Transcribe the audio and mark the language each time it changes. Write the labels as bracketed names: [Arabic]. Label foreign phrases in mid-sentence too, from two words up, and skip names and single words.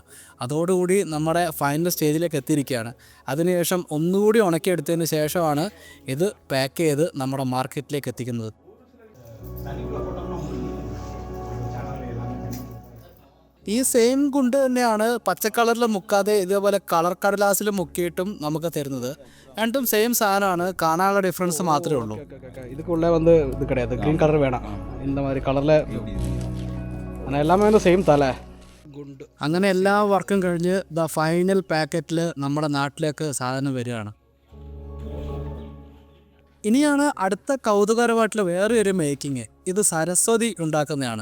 [Malayalam] അതോടുകൂടി നമ്മുടെ [English] final stageലേക്ക് [Malayalam] എത്തിയിരിക്കുകയാണ്. അതിനുശേഷം ഒന്നുകൂടി ഉണക്കിയെടുത്തതിന് ശേഷമാണ് ഇത് പാക്ക് ചെയ്ത് നമ്മുടെ മാർക്കറ്റിലേക്ക് എത്തിക്കുന്നത്. ഈ സെയിം ഗുണ്ട് തന്നെയാണ് പച്ച കളറിൽ മുക്കാതെ ഇതേപോലെ കളർ കടലാസിൽ മുക്കിയിട്ടും നമുക്ക് തരുന്നത്. രണ്ടും സെയിം സാധനമാണ്, കാണാനുള്ള ഡിഫറൻസ് മാത്രമേ ഉള്ളൂ. [Tamil] இதுக்குள்ள வந்து இது கிடையாது, [English] green colour [Tamil] வேணாம், இந்த மாதிரி கலரில் ஆனால் எல்லாமே வந்து [Malayalam] സെയിം തല ഗുണ്ട്. അങ്ങനെ എല്ലാ വർക്കും കഴിഞ്ഞ് [English] the final packetൽ [Malayalam] നമ്മുടെ നാട്ടിലേക്ക് സാധനം വരികയാണ്. ഇനിയാണ് അടുത്ത കൗതുകരമായിട്ടുള്ള വേറെ ഒരു മേക്കിങ്. ഇത് സരസ്വതി ഉണ്ടാക്കുന്നതാണ്.